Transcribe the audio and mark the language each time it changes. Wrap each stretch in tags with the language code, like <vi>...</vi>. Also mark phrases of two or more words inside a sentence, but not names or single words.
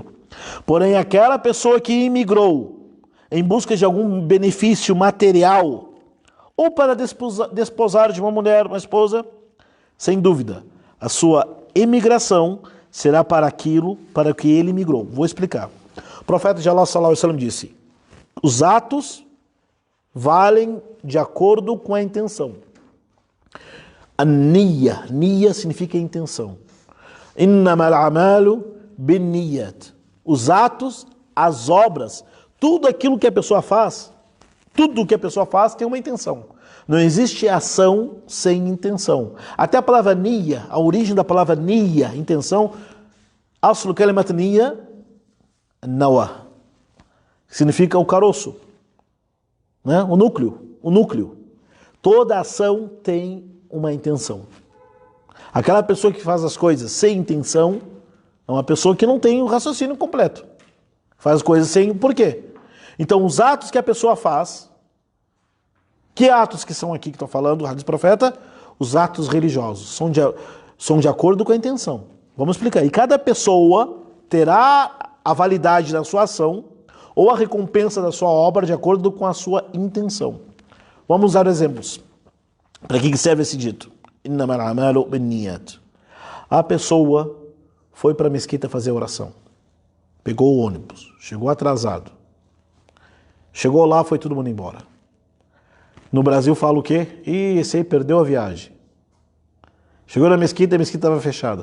<pt>Porém, aquela pessoa que imigrou em busca de algum benefício material, ou para desposar de uma mulher, uma esposa, sem dúvida, a sua emigração será para aquilo para que ele migrou. Vou explicar. O profeta de Allah</pt> <ar>صلى الله عليه وسلم</ar> <pt>disse: os atos valem de acordo com a intenção. A niya significa intenção.</pt> <ar>إنما الأعمال بالنيات.</ar> <pt>Os atos, as obras, tudo aquilo que a pessoa faz, tem uma intenção. Não existe ação sem intenção. Até a palavra niya, a origem da palavra niya, intenção,</pt> <ar>أصل كلمة نية نوى,</ar> <pt>significa o caroço, né? O núcleo. Toda ação tem uma intenção. Aquela pessoa que faz as coisas sem intenção é uma pessoa que não tem o raciocínio completo. Faz coisas sem por quê? Então, os atos que a pessoa faz, que atos que são aqui que estou falando, o hadith profeta? Os atos religiosos, são de acordo com a intenção. Vamos explicar. E cada pessoa terá a validade da sua ação ou a recompensa da sua obra de acordo com a sua intenção. Vamos usar exemplos. Para que serve esse dito?</pt> <ar>إنما الأعمال بالنيات.</ar> <pt>A pessoa foi para a mesquita fazer oração. Pegou o ônibus, chegou atrasado. Chegou lá, foi todo mundo embora. No Brasil fala o quê? Esse aí perdeu a viagem. Chegou na mesquita, a mesquita estava fechada.</pt>